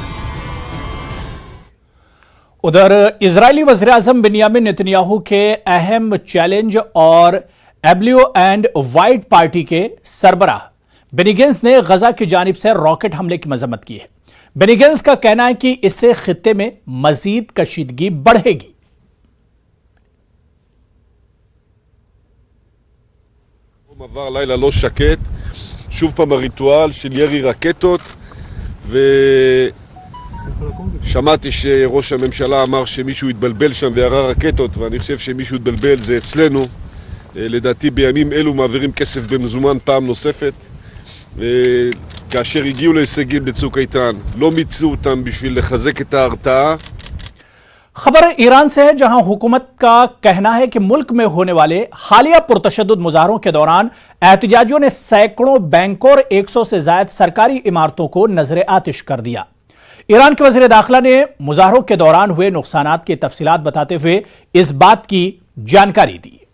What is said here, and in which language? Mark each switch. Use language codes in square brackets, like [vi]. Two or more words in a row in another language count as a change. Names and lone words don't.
[ur] ادھر اسرائیلی وزیر اعظم بنیامین نتنیاہو کے اہم چیلنج اور بلیو اینڈ وائٹ پارٹی کے سربراہ بینی گینٹس نے غزہ کی جانب سے راکٹ حملے کی مذمت کی ہے۔ بینی گینٹس کا کہنا ہے کہ اس سے خطے میں مزید کشیدگی بڑھے گی۔ [he] עבר לילה לא שקט, שוב פעם הריטואל של ירי רקטות, ושמעתי שראש הממשלה אמר שמישהו התבלבל שם וירה רקטות, ואני חושב שמישהו התבלבל זה אצלנו. לדעתי בימים אלו מעבירים כסף במזומן פעם נוספת, כאשר הגיעו להישגים בצוק איתן לא מיצו אותם בשביל לחזק את ההרתעה. [ur] خبر ایران سے ہے، جہاں حکومت کا کہنا ہے کہ ملک میں ہونے والے حالیہ پرتشدد مظاہروں کے دوران احتجاجیوں نے سینکڑوں بینکوں اور 100 سے زائد سرکاری عمارتوں کو نذر آتش کر دیا۔ ایران کے وزیر داخلہ نے مظاہروں کے دوران ہوئے نقصانات کی تفصیلات بتاتے ہوئے اس بات کی جانکاری دی۔